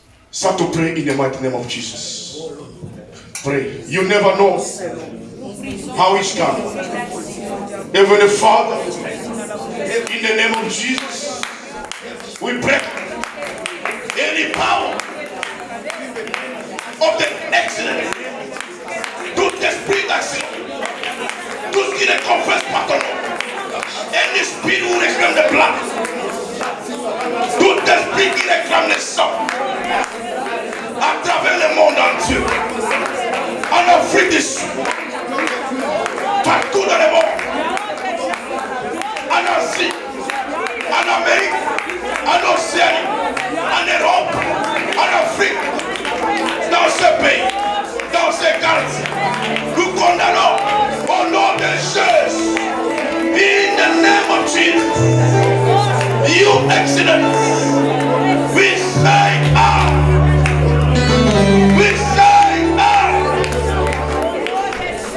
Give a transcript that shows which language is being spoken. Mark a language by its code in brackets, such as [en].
[en] Start to pray in the mighty name of Jesus. Pray. You never know how it's coming. Heavenly Father, in the name of Jesus, we break any power of the accident. [fr] Tout esprit d'accident, tout ce qui ne confesse pas ton nom, un esprit où réclame le blanc, tout esprit qui réclame le sang, à travers le monde entier, en Afrique du Sud, partout dans le monde, en Asie, en Amérique, en Océanie, en Europe, en Afrique, dans ce pays, dans ces quartiers, nous condamnons au nom de Jésus. [en] In the name of Jesus, you accident, we say out. We say out.